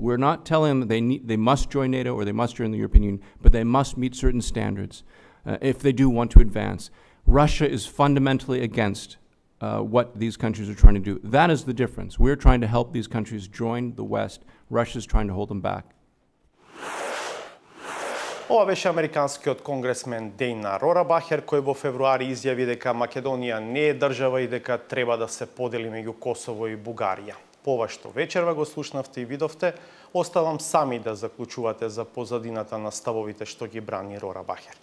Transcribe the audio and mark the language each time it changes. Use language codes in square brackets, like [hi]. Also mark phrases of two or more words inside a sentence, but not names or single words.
[en] We're not telling them they must join NATO or they must join the European Union, but they must meet certain standards if they do want to advance. Russia is fundamentally against what these countries are trying to do. That is the difference. We're trying to help these countries join the West. Russia's trying to hold them back. [mk] Ова беше американскиот конгресмен Дейна Бахер, кој во февруари изјави дека Македонија не е држава и дека треба да се подели меѓу Косово и Бугарија. Ова што вечерва го слушнавте и видовте, оставам сами да заклучувате за позадината на ставовите што ги брани Бахер.